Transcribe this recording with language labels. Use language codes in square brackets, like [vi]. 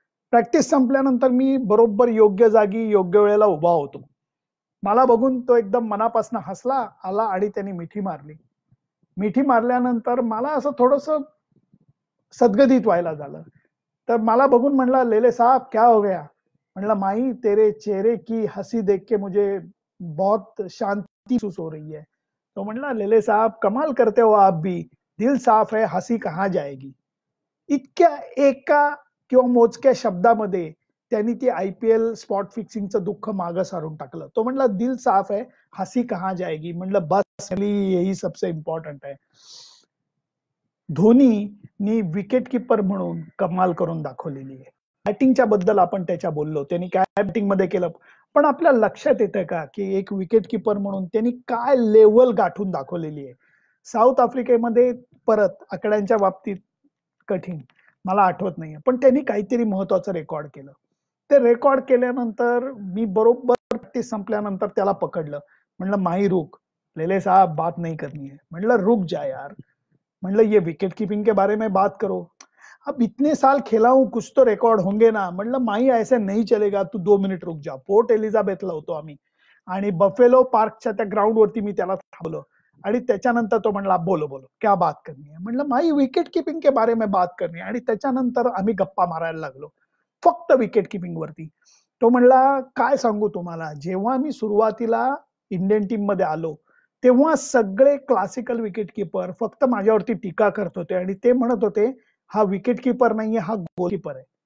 [mr] Practice संपल्यानंतर मी बरोबर योग्य जागी योग्य वेळेला उभा होतो. मला बघून तो एकदम मनापासून हसला, आला आणि त्यांनी मिठी मारली. मिठी मारल्यानंतर मला असं थोडंसं सद्गदित व्हायला झालं. तर मला बघून म्हणला, [hi] "लेले साहब क्या हो गया?" [mr] म्हणलं, [hi] "माई तेरे चेहरे की हंसी देख के मुझे बहुत शांति महसूस हो रही है." [mr] तो म्हणला, [hi] "लेले साहब कमाल करते हो आप भी. दिल साफ है, हंसी कहाँ जाएगी." [mr] इतक्या एका किंवा मोजक्या शब्दामध्ये त्यांनी ती आय-पी-एल स्पॉट फिक्सिंगचं दुःख मागे सारून टाकलं. तो म्हणला, [hi] "दिल साफ है, हंसी कहाँ जाएगी." [mr] म्हणलं, [hi] "बस यही सबसे इम्पोर्टंट है." [mr] धोनीनी विकेट कीपर म्हणून कमाल करून दाखवलेली आहे. बॅटिंगच्या बद्दल आपण त्याच्या बोललो. त्यांनी काय बॅटिंगमध्ये केलं. पण आपल्या लक्षात येतं का, की एक विकेट कीपर म्हणून त्यांनी काय लेव्हल गाठून दाखवलेली आहे. साऊथ आफ्रिकेमध्ये परत आकड्यांच्या बाबतीत कठीण. मला आठवत नाहीये. पण त्यांनी काहीतरी महत्वाचं रेकॉर्ड केलं. ते रेकॉर्ड केल्यानंतर मी बरोबर प्रॅक्टिस संपल्यानंतर त्याला पकडलं. म्हणलं, [hi] "माही रुक. लेले साहब बात नहीं करनी है." [mr] म्हणलं, [hi] "रुक जा यार." [mr] म्हणलं, [hi] "ये विकेट कीपिंग के बारे में बात करो." अब इतने साल खेला हूं, कुछ तो रेकॉर्ड होंगे ना. [mr] म्हणलं, [hi] "माही ऐसे नहीं चलेगा, तू 2 मिनिट रुक जा." [mr] पोर्ट एलिझाबेथला होतो आम्ही आणि बफेलो पार्कच्या त्या ग्राउंडवरती मी त्याला थांबवलं आणि त्याच्यानंतर तो म्हणला, [hi] "बोलो बोलो क्या बात करनी है?" [mr] म्हणलं, [hi] "माही विकेट कीपिंग के बारे में बात करनी है." [mr] आणि त्याच्यानंतर आम्ही गप्पा मारायला लागलो. फक्त विकेट कीपिंग वरती. तो म्हणला, "काय सांगू तुम्हाला, जेव्हा मी सुरुवातीला इंडियन टीम मध्ये आलो, तेव्हा सगळे क्लासिकल विकेट कीपर फक्त माझ्यावरती टीका करत होते आणि ते म्हणत होते, हा विकेट कीपर नाहीये, हा गोलकीपर आहे."